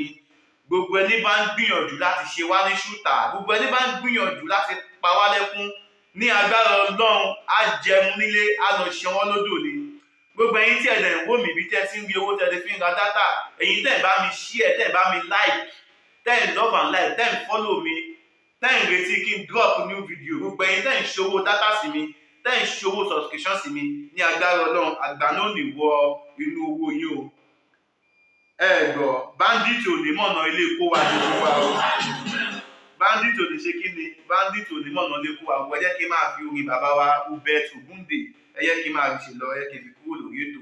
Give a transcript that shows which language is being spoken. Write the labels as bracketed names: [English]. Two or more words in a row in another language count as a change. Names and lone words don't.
[Yoruba] Gbogbo ẹni bá ń gbìyànjú láti ṣe wá ní ṣútà, gbogbo ẹni bá ń gbìyànjú láti pa wá lẹ́kún, ní agbára Ọlọ́run á jẹun nílé, á lọ ṣe wọ́n lódò ni. Gbogbo ẹ̀yin tí ẹ̀dẹ̀ ń wò mí bí tẹ́ ti ń rí owó tẹ́ ti fi ń ra dátà, ẹ̀yin tẹ́ ẹ̀ bá mi share, tẹ́ ẹ̀ bá mi like, tẹ́ ẹ̀ [English] love and like, [Yoruba] tẹ́ ẹ̀ follow mi, tẹ́ ẹ̀ retí kí n [English] drop new video, [Yoruba] gbogbo ẹ̀yin tẹ́ ẹ̀ ṣòwò data sí mi, tẹ́ ẹ̀ ṣòwò subscription sí mi, ní agbára Ọlọ́run àgbà náà ní wọ inú owó yín o. Ẹ̀gbọ́ bandit ò ní mọ̀nà ilé kó wa ní wa o. Bandit ò ní ṣe kí ni? Bandit ò ní mọ̀nà ilé kó wa o. Ẹ jẹ́ kí n máa fi orin bàbá wa Hubert Ògúndé, ẹ jẹ́ kí n máa ṣe lọ, ẹ jẹ́ kí n fi kúrò lórí ètò.